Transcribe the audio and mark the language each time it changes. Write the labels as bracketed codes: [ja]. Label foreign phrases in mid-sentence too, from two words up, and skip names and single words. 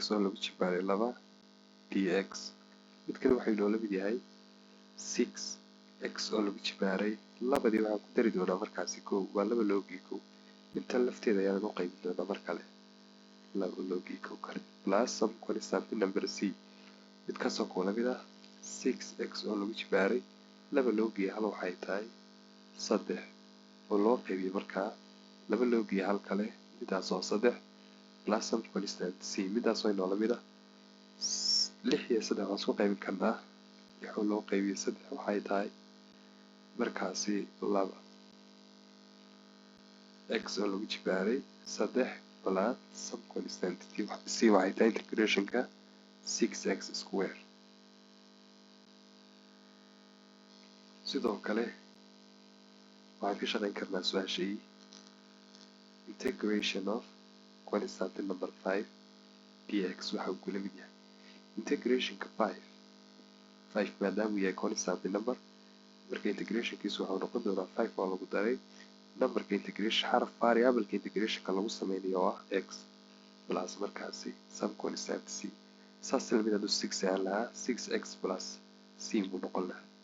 [so] oo lagu jibaaray 2 dx mid kale waxay noola mid yahay 6x oo lagu jibaaray labadii waxaan ku dari doonaa markaasi kow waa 2 loogii kow intan lafteeda ayaan u qaybin doonaa mar kale 2 loogii kow kale [en] plus some constant number c [so] mid kaasoo kula mid ah 6x oo lagu jibaaray 2 loogii hal waxay tahay 3 oo loo qaybiyay markaa 2 loogii hal kale midaasoo 3 [en] plus some constant c [so] midaasoo inoo lamid ah 6 iyo 3 waan isku qaybin karnaa wuxuu loo qaybiyay 3 waxay tahay markaasi 2 x oo lagu jibaaray 3 [en] plus some constant c [so] waxay tahay integrationka 6x square sidoo kale waxaan ka shaqayn karnaa su-aashii [en] integration of constant number [so] 5 dx waxa uu kula mid yahay integrationka 5 maadaamuu yahay [en] constant number [so] marka integrationkiisu waxau noqon doonaa 5 oo lagu daray numberka integration xaraf variableka integrationka lagu sameynayo oo ah x plus markaasi [en] some constant c [so] saas lamid hadduu 6 aan lahaa 6x plus c buu noqon lahaa